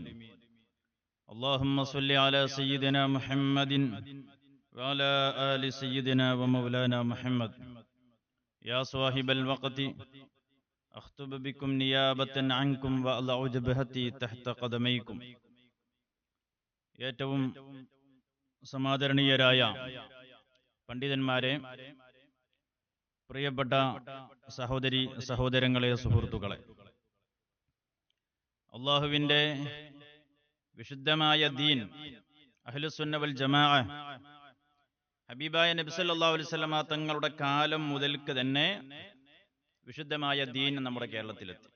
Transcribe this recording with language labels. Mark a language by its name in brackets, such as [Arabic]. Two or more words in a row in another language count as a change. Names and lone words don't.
[Arabic] اللهم صل على سيدنا محمد وعلى آل سيدنا ومولانا محمد. يا صاحب الوقت أخطب بكم نيابة عنكم وأضع جبهتي تحت قدميكم. [Malayalam] ഏറ്റവും സമാദരണീയരായ പണ്ഡിതന്മാരെ, പ്രിയപ്പെട്ട സഹോദരി സഹോദരങ്ങളെ, സുഹൃത്തുക്കളെ, അള്ളാഹുവിൻ്റെ വിശുദ്ധമായ ദീൻ, [Arabic] أهل السنة والجماعة, [Malayalam] ഹബീബായ നബി [Arabic] صلى الله عليه وسلم [Malayalam] തങ്ങളുടെ കാലം മുതൽക്ക് തന്നെ വിശുദ്ധമായ ദീൻ നമ്മുടെ കേരളത്തിലെത്തി.